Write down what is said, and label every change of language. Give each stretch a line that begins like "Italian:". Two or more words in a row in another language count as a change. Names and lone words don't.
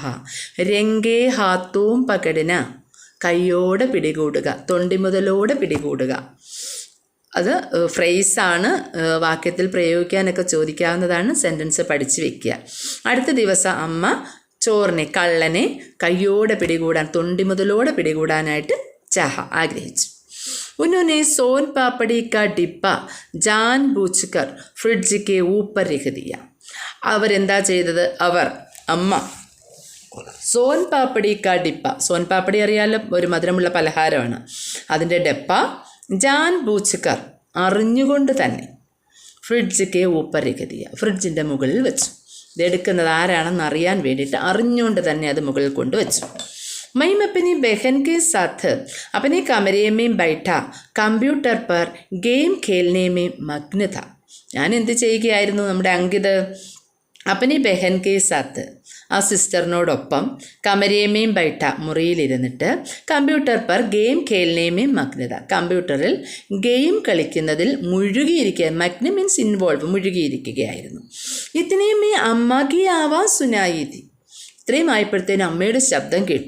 Hindi: रंगे हाथों पकड़ना,
Malayalam: കൈയോടെ പിടികൂടുക, തൊണ്ടി മുതലോടെ പിടികൂടുക. അത് ഫ്രേസാണ്, വാക്യത്തിൽ പ്രയോഗിക്കാനൊക്കെ ചോദിക്കാവുന്നതാണ്. സെൻറ്റൻസ് പഠിച്ചു വെക്കുക. അടുത്ത ദിവസം അമ്മ ചോറിനെ, കള്ളനെ കൈയോടെ പിടികൂടാൻ, തൊണ്ടി മുതലോടെ പിടികൂടാനായിട്ട് ചാഹ ആഗ്രഹിച്ചു.
Hindi: उन्होंने सोन पापड़ी का डिब्बा जानबूझकर फ्रिഡ്ജ് के ऊपर रख दिया.
Malayalam: അവരെന്താ ചെയ്തത്? അമ്മ
Hindi: सोन पापड़ी का डिब्बा,
Malayalam: സോൻ പാപ്പടി അറിയാലോ, ഒരു മധുരമുള്ള പലഹാരമാണ്. അതിൻ്റെ ഡെപ്പ
Hindi: जान बूझकर,
Malayalam: അറിഞ്ഞുകൊണ്ട് തന്നെ,
Hindi: फ्रिज के ऊपर रख दिया,
Malayalam: ഫ്രിഡ്ജിൻ്റെ മുകളിൽ വെച്ചു. ഇതെടുക്കുന്നത് ആരാണെന്ന് അറിയാൻ വേണ്ടിയിട്ട് അറിഞ്ഞുകൊണ്ട് തന്നെ അത് മുകളിൽ കൊണ്ടുവച്ചു.
Hindi: मैं अपनी बहन के साथ अपने कमरे में बैठा कंप्यूटर पर गेम खेलने में मग्न था.
Malayalam: ഞാൻ എന്ത് ചെയ്യുകയായിരുന്നു? നമ്മുടെ അങ്കിത്
Hindi: अपनी बहन के साथ,
Malayalam: ആ സിസ്റ്ററിനോടൊപ്പം,
Hindi: कमरे में बैठा,
Malayalam: മുറിയിലിരുന്നിട്ട്,
Hindi: कंप्यूटर पर गेम खेलने में मग्न था,
Malayalam: കമ്പ്യൂട്ടറിൽ ഗെയിം കളിക്കുന്നതിൽ മുഴുകിയിരിക്കുക. മഗ്ന
English: means involve,
Malayalam: മുഴുകിയിരിക്കുകയായിരുന്നു.
Hindi: इतने में अम्मा को आवाज़ सुनाई दी,
Malayalam: ഇത്രയും ആയപ്പോഴത്തേനും അമ്മയുടെ ശബ്ദം കേട്ടു.